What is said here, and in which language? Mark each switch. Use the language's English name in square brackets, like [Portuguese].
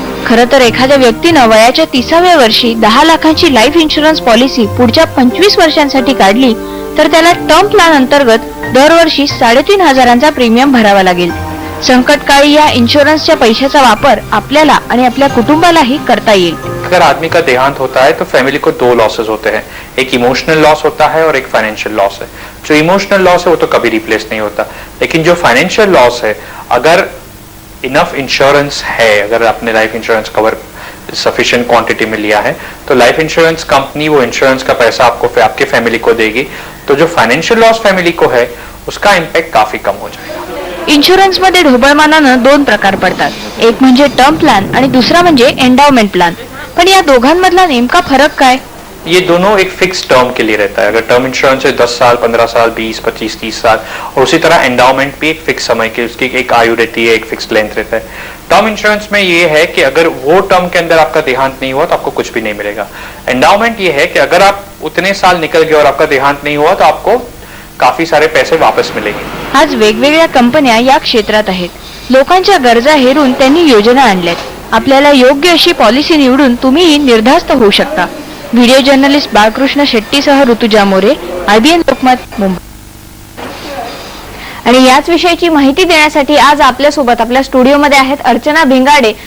[Marathi] खरं तर एखाद्या व्यक्तीनं वयाच्या 30व्या वर्षी 10 लाखांची लाईफ इन्शुरन्स पॉलिसी पुढच्या 25 वर्षांसाठी काढली तर त्याला टर्म प्लॅन अंतर्गत दरवर्षी 3,500चा प्रीमियम भरावा लागेल. संकटकाळी या इन्शुरन्सच्या पैशाचा वापर आपल्याला आणि आपल्या कुटुंबालाही करता येईल. [Hindi] अगर आदमी का देहांत होता है तो फैमिली को 2 लॉसेस होते हैं. एक इमोशनल लॉस होता है और एक फाइनेंशियल लॉस है. जो इमोशनल लॉस है वो तो कभी रिप्लेस नहीं होता, लेकिन जो फाइनेंशियल लॉस है, अगर इनफ इंश्योरेंस है, अगर आपने life insurance cover sufficient quantity में लिया है तो लाइफ इंश्योरेंस कंपनी वो इंश्योरेंस का पैसा आपको आपके फैमिली को देगी. तो जो फाइनेंशियल लॉस फैमिली को है उसका इम्पैक्ट काफी कम हो जाएगा. [Marathi] इन्शुरन्स मध्ये ढोबळमानानं 2 प्रकार पडतात. एक म्हणजे टर्म प्लॅन आणि दुसरा म्हणजे एंडाउमेंट प्लॅन. पण या दोघांमधला नेमका फरक काय? [Hindi] ये दोनों एक फिक्स टर्म के लिए रहता है. अगर टर्म इंश्योरेंस है 10 साल, 15 साल, 20, 25, 30 साल, और उसी तरह एंडाउमेंट भी एक फिक्स समय की उसकी एक आयु रहती है, एक फिक्स लेंथ रहता है. टर्म इंश्योरेंस में ये है कि अगर वो टर्म के अंदर आपका देहांत नहीं हुआ तो आपको कुछ भी नहीं मिलेगा. एंडाउमेंट ये है कि अगर आप उतने साल निकल गए और आपका देहांत नहीं हुआ तो आपको काफी सारे पैसे वापस मिलेंगे. [Marathi] आज वेगवेगळ्या कंपन्या या क्षेत्रात आहेत. लोकांच्या गरजा हेरून त्यांनी योजना आणल्यात. आपल्याला योग्य अशी पॉलिसी निवडून तुम्ही निर्धास्त होऊ शकता. Video journalist Balkrishna शेट्टीसह Rutuja More, IBN Lokmat, Mumbai. आणि याच विषयाची माहिती देण्यासाठी आज आपल्यासोबत आपल्या स्टुडिओमध्ये आहेत अर्चना भिंगाडे.